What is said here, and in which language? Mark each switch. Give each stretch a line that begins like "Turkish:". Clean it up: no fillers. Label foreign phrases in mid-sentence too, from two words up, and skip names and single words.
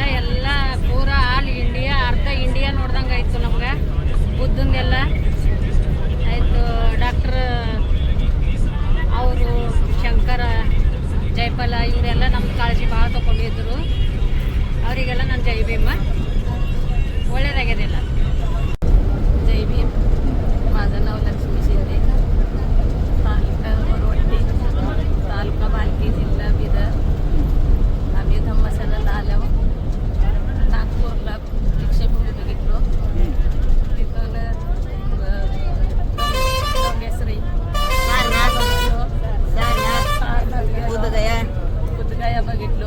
Kannada: ಎಲ್ಲ ಪೂರ
English: All India,
Kannada: ಅರ್ಧ ಇಂಡಿಯಾ ನೋಡ್ದಂಗೆ ಆಯಿತು ನಮ್ಗೆ. ಬುದ್ಧಂದೆಲ್ಲ ಆಯಿತು. ಡಾಕ್ಟ್ರ್ ಅವರು, ಶಂಕರ, ಜಯಪಾಲ ಇವರೆಲ್ಲ ನಮ್ಮ ಕಾಳಜಿ ಭಾಳ ತೊಗೊಂಡಿದ್ರು. ಅವರಿಗೆಲ್ಲ ನಾನು ಜೈ ಭೀಮ. ಒಳ್ಳೇದಾಗ್ಯದೆಲ್ಲ.
Marathi: जय भीम. माझं नाव लक्ष्मी शिंदे, तालुका वरवट्टी, तालुका भालकी, जिल्हा बिदर. आम्ही धम्मस्थळाला आलो. नागपूरला दीक्षाभूमी बघितलो. तिथं डोंगेश्वरी, बुद्धगया बघितलो.